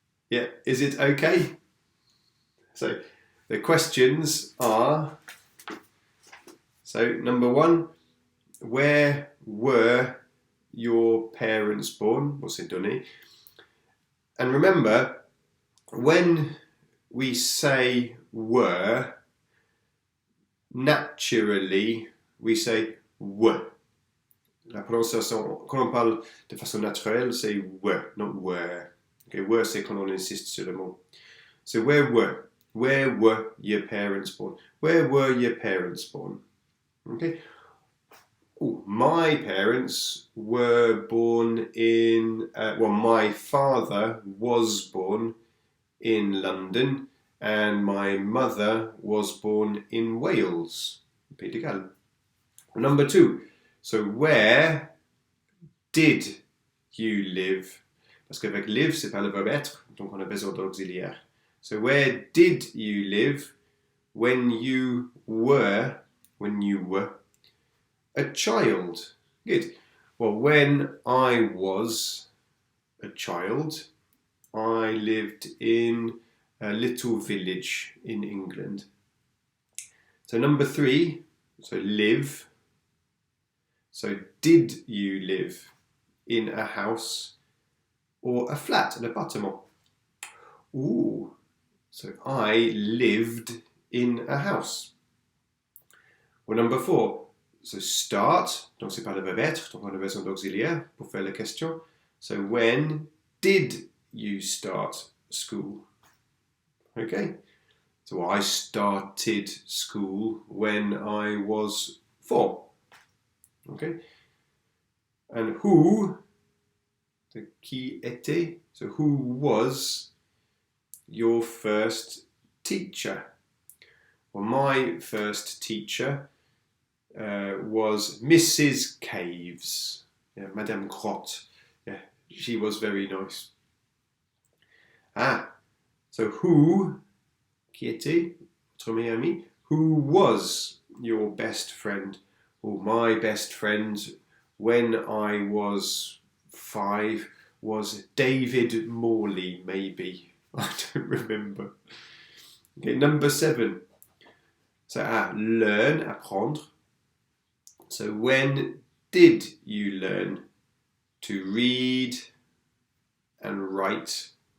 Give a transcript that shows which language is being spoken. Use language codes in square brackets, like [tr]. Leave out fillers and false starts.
[en] Yeah, is it okay? So the questions are, so number 1, where were your parents born? What's it donné? And remember, when we say were, naturally we say were. [fr] La prononciation, quand on parle de façon naturelle, c'est [en] were, not were. [fr] Okay, were, c'est quand on insiste sur le mot. [en] So where were your parents born? Where were your parents born? Okay. Oh, my parents were born in, my father was born in London and my mother was born in Wales, [fr] Pays de Galles. [en] Number 2, so where did you live? [fr] Parce qu'avec live, c'est pas le verbe être, donc on a besoin d'auxiliaire. [en] So where did you live when you were a child? Good. Well, when I was a child, I lived in a little village in England. So number 3, so live. So did you live in a house or a flat, an appartement? Ooh, so I lived in a house. Well, number 4, so start, [fr] donc c'est pas le verbe être, donc on a besoin d'auxiliaire pour faire la question. [en] So when did you start school? Okay, so I started school when I was 4. Okay, and who, the [fr] qui était, [en] so who was your first teacher? Well, my first teacher was Mrs. Caves, yeah, Madame Grotte. Yeah, she was very nice. So who, [fr] qui était, votre meilleur ami, [en] who was your best friend? Well, my best friend when I was 5 was David Morley, maybe. I don't remember. Okay, number 7. So learn, apprendre. So when did you learn to read and write?